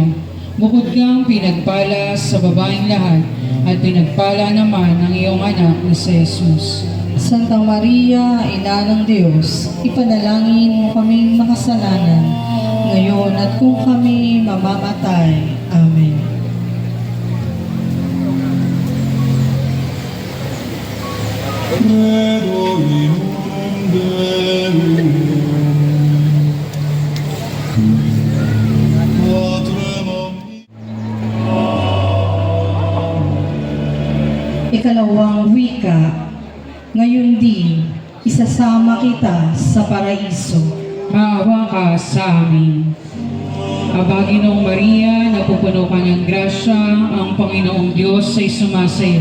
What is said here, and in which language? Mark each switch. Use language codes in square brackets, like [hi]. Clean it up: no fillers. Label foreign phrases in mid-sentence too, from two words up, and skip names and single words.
[tl] Bukod kang pinagpala sa babaeng lahat, at pinagpala naman ng iyong anak na si Jesus. Santa Maria, Ina ng Diyos, ipanalangin mo kaming makasalanan, ngayon at kung kami mamamatay. Amen. [la] Credo in unum Deum, Patrem [tl] Ikalawang wika, ngayon din, isasama kita sa paraiso. Maawa ka sa amin. Aba, Ginoong Maria, napupuno ka ng grasya, ang Panginoong Diyos ay sumasa iyo.